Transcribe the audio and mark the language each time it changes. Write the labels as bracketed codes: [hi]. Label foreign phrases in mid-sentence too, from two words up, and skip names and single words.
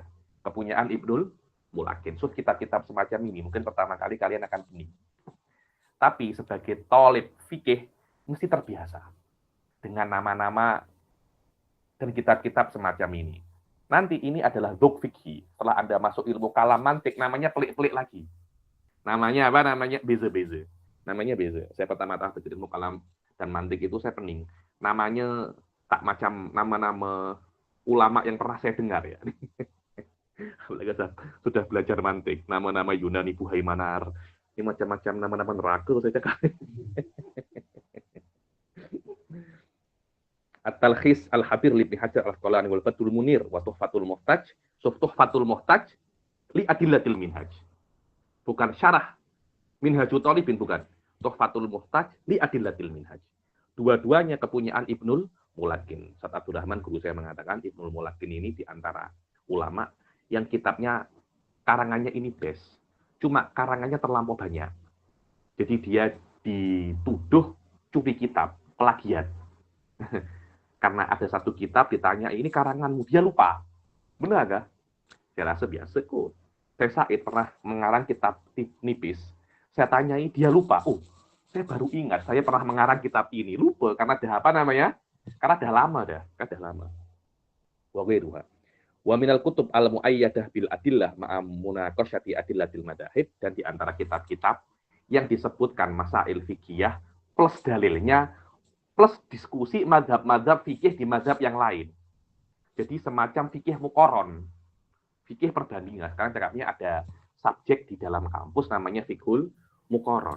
[id] Kepunyaan Ibnul Mulakin. So, kitab-kitab semacam ini mungkin pertama kali kalian akan benih. Tapi sebagai thalib fikih, mesti terbiasa dengan nama-nama dan kitab-kitab semacam ini. Nanti ini adalah dzuk fikih. [ms] Setelah Anda masuk ilmu kalam mantik, namanya pelik-pelik lagi. Namanya apa? Namanya beza-beza. Namanya beza. Saya pertama-tama belajar ilmu kalam dan mantik itu saya pening. Namanya tak macam nama-nama ulama yang pernah saya dengar ya. Sudah belajar mantik, nama-nama Yunani Buhaimanar, ini macam-macam nama-nama neraka saya cakap. [ar] التلخيص الحبير لابن حجر العسقلاني والفتح المنير وتحفة المحتاج، تحفة المحتاج لأدلة المنهاج. [id] Bukan syarah Minhajut Thalibin, bukan. Tuhfatul Muhtaj li Adillatil Minhaj. Dua-duanya kepunyaan Ibnul Mulakin. Ustaz Abdurrahman guru saya mengatakan Ibnul Mulakin ini di antara ulama yang kitabnya karangannya ini best. Cuma karangannya terlampau banyak. Jadi dia dituduh curi kitab, plagiat. Karena ada satu kitab ditanya, ini karanganmu, dia lupa. Benar gak? Saya rasa biasa kok. Saya Said pernah mengarang kitab nipis. Saya tanyai, dia lupa. Oh, saya baru ingat, saya pernah mengarang kitab ini. Lupa, karena dah apa namanya? Karena dah lama dah. Dah lama. [ar] وغيرها. ومن الكتب المؤيدة بالأدلة مع مناقشة أدلة المذاهب. [id] Dan di antara kitab-kitab yang disebutkan masail fikih plus dalilnya, plus diskusi mazhab-mazhab fikih di mazhab yang lain. Jadi semacam fikih muqaron. Fikih perbandingan. Sekarang cakapnya ada subjek di dalam kampus namanya fikhul muqaron.